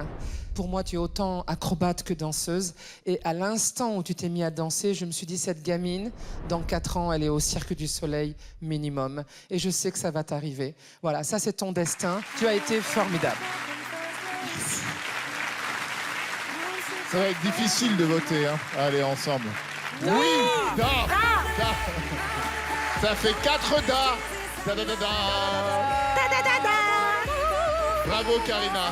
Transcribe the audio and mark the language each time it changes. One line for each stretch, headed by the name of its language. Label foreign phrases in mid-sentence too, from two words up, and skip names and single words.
French: Pour moi, tu es autant acrobate que danseuse. Et à l'instant où tu t'es mis à danser, je me suis dit, cette gamine, dans 4 ans, elle est au Cirque du Soleil minimum. Et je sais que ça va t'arriver. Voilà, ça, c'est ton destin. Tu as été formidable. Ça va être difficile de voter, hein. Allez, ensemble. Da. Oui, da. Ça fait 4 da. Da, da, da, da. Bravo, Karina.